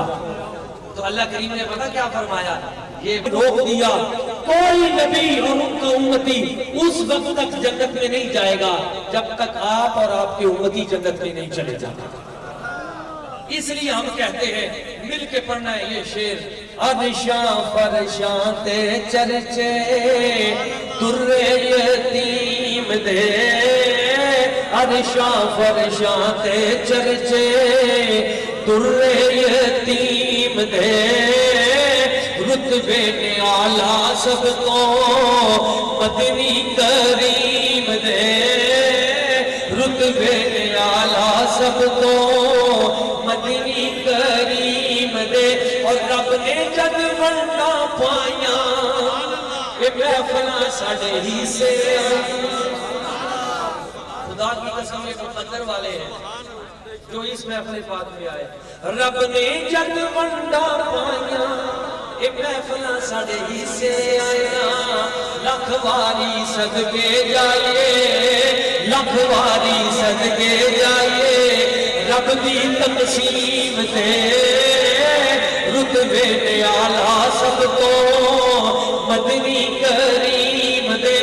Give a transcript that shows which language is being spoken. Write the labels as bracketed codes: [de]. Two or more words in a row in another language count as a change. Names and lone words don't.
[ur] تو اللہ کریم نے پتہ کیا فرمایا، یہ روک دیا کوئی نبی اور ان کا امتی اس وقت تک جنت میں نہیں جائے گا جب تک آپ اور آپ کے امتی جنت میں نہیں چلے جاتے۔ اس لیے ہم کہتے ہیں مل کے پڑھنا ہے یہ شعر، [pa] عرشاں فرشاں تے چرچے در یتیم دے، عرشاں فرشاں تے چرچے در یتیم دے، رتبے نے اعلیٰ سب کو مدنی کریم دے، رتبے نے اعلیٰ سب کو مدنی کریم دے، اور رب نے جگ ونڈا پائیاں یہ محفلاں ساڈے ہی سے [ur] خدا کی قسم یہ مقدر والے ہیں جو اس محفل پاک میں آئے، [pa] رب نے جگ ونڈا پائیاں یہ محفلاں ساڈے ہی سے آیا، لکھواری صدقے جائیے، لکھواری صدقے جائیے، رب دی تقسیم دے رتبے دے اعلیٰ سب کو مدنی کریم دے۔